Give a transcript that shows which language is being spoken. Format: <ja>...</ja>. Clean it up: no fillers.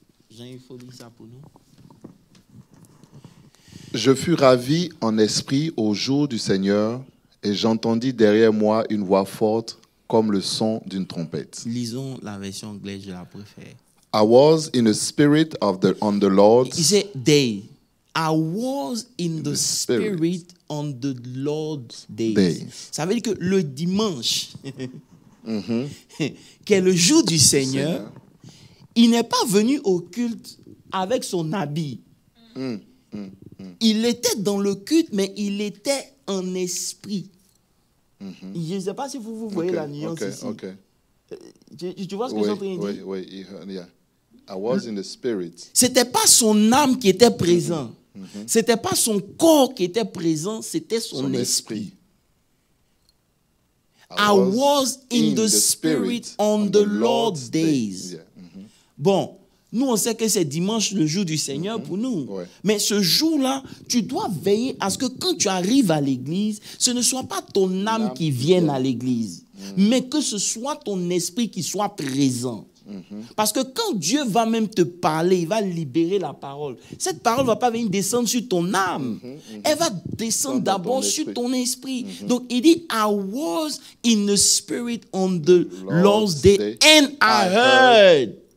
<fr>Jean, il faut lire ça pour nous. Je fus ravi en esprit au jour du Seigneur, et j'entendis derrière moi une voix forte comme le son d'une trompette. Lisons la version anglaise, je la préfère.</fr> <en>I was in the spirit on the Lord's</en> <fr>Il dit</fr> <en>day. I was in the spirit spirit on the Lord's days. days.</en> <fr>Ça veut dire que le dimanche, qui est le jour du Seigneur, il n'est pas venu au culte avec son habit. Il était dans le culte, mais il était en esprit. Je ne sais pas si vous voyez la nuance ici. Tu vois ce que je suis en train de dire?</fr> <en>Oui. Yeah. I was in the spirit.</en> <fr>C'était pas son âme qui était présent. C'était pas son corps qui était présent, c'était son esprit.</fr> <en>I was in the spirit on the Lord's days. Yeah.</en> <fr>Bon, nous on sait que c'est dimanche, le jour du Seigneur pour nous. Ouais. Mais ce jour-là, tu dois veiller à ce que quand tu arrives à l'église, ce ne soit pas ton âme qui vienne à l'église, mais que ce soit ton esprit qui soit présent. Parce que quand Dieu va même te parler, il va libérer la parole. Cette parole ne va pas venir descendre sur ton âme. Elle va descendre d'abord sur ton esprit. Donc il dit,</fr> <en>I was in the spirit on the Lord's day and I heard.</en>